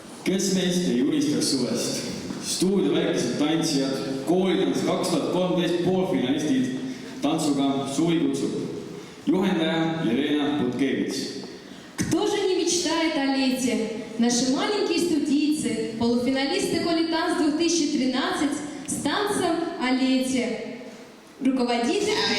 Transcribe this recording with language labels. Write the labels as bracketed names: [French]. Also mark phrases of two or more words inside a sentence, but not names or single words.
[Estonian] Kes meist ei unistaks suvest? Stuudio väikesed tantsijad, koolitants 2013 poolfinalistid, tantsuga Suvi kutsub. Juhendaja Елена Putkevits. [Russian] Кто же не мечтает о лете? Наши маленькие студийцы, полуфиналисты Колитанс 2013 с танцем о лете. Руководитель